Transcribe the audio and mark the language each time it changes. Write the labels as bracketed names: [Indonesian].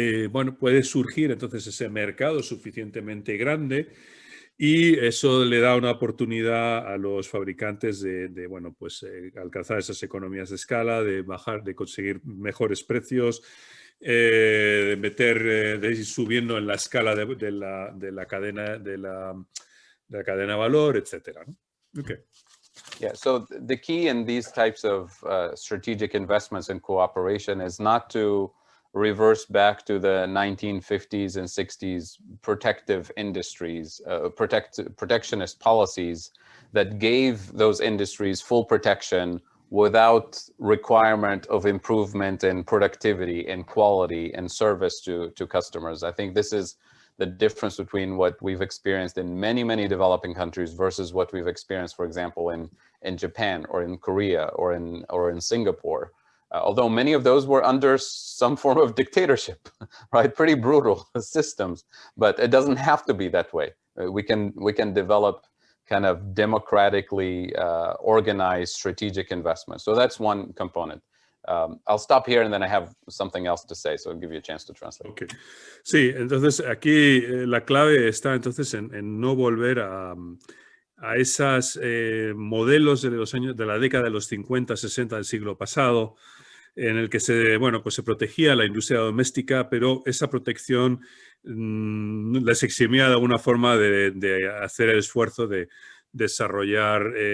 [Spanish] bueno, puede surgir entonces ese mercado suficientemente grande y eso le da una oportunidad a los fabricantes de bueno, pues alcanzar esas economías de escala, de conseguir mejores precios, de ir subiendo en la escala de la cadena de la valor, etcétera, ¿no? [English] Okay. Yeah, so the key in these types of strategic investments and cooperation is not to reverse back to the 1950s and 60s protective industries, protectionist policies that gave those industries full protection without requirement of improvement in productivity and quality and service to customers. I think this is the difference between what we've experienced in many, many developing countries versus what we've experienced, for example, in Japan or in Korea or in Singapore. Although many of those were under some form of dictatorship, right? Pretty brutal systems, but it doesn't have to be that way. We can develop kind of democratically organized strategic investments. So that's one component. I'll stop here and then I have something else to say, so I'll give you a chance to translate. Okay. [Spanish] Sí, entonces aquí la clave está entonces en no volver a esos modelos de la década de los 50, 60 del siglo pasado, en el que bueno, pues se protegía la industria doméstica, pero esa protección les eximía de alguna forma de hacer el esfuerzo de desarrollar